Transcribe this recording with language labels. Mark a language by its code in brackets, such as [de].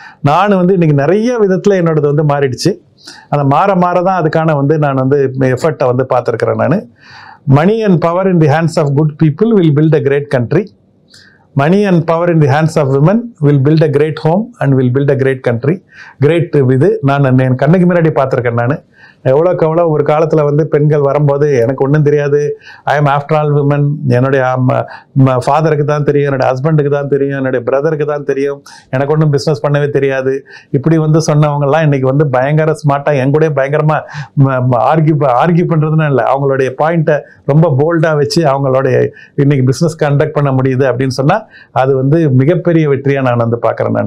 [ta] நான் வந்து இன்னைக்கு நிறைய விதத்தில் என்னோடது வந்து மாறிடுச்சு. அந்த மாற தான் அதுக்கான வந்து நான் வந்து எஃபர்ட்டை வந்து பார்த்துருக்கிறேன். நான் [en] money and power in the hands of good people will build a great country. Money and power in the hands of women will build a great home and will build a great country. [ta] Great இது நான் என் கண்ணுக்கு முன்னாடி பார்த்துருக்கேன். நான் எவ்வளோக்கு எவ்வளோ ஒரு காலத்தில் வந்து பெண்கள் வரும்போது எனக்கு ஒன்றும் தெரியாது, [en] I am after all women, [ta] என்னுடைய ஃபாதருக்கு தான் தெரியும், என்னுடைய ஹஸ்பண்டுக்கு தான் தெரியும், என்னுடைய பிரதருக்கு தான் தெரியும், எனக்கு ஒன்றும் பிஸ்னஸ் பண்ணவே தெரியாது, இப்படி வந்து சொன்னவங்கலாம் இன்னைக்கு வந்து பயங்கர ஸ்மார்ட்டாக என் கூட பயங்கரமாக ஆர்கியூ பண்ணுறதுன்னு இல்லை, அவங்களுடைய பாயிண்ட்டை ரொம்ப போல்டாக வச்சு அவங்களுடைய இன்னைக்கு பிஸ்னஸ் கண்டக்ட் பண்ண முடியுது அப்படின்னு சொன்னால் அது வந்து மிகப்பெரிய வெற்றியாக நான் வந்து பார்க்குறேன்.